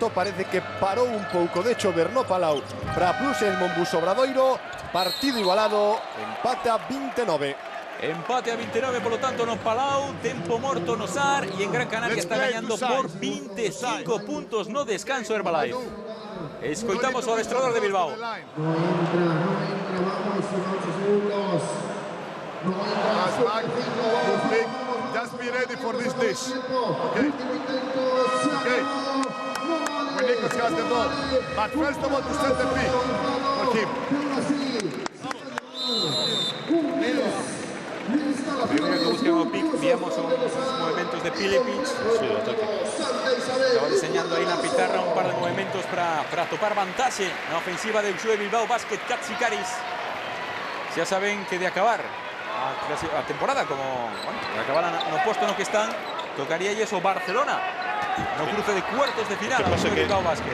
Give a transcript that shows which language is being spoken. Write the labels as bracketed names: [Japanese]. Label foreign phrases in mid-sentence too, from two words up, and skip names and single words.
[Galician] Parece que parou un pouco de chover no Palau para Plus el Monbus Obradoiro. Partido igualado, empate a 29. Empate a 29, [Spanish] por lo tanto, [Galician] no Palau, tempo morto no SAR y en Gran Canaria está gañando por 25 puntos no descanso Herbalife. Escoitamos ao adestrador de Bilbao. [English] Just be ready for this dish. Okay. Okay. We need to discuss the ball. But first of all, to set the pick for him. [Galician] Primero que buscan o pick, víamos os movimentos de Pilipic. Estaba diseñando aí na pizarra un par de movimentos para topar vantaxe na ofensiva de Xue Bilbao Basket Katsikaris. Xa saben que de acabar a temporada, como bueno, de acabar no posto no que están, tocaría o Barcelona no cruce de cuartos de final a Xue Bilbao Basket.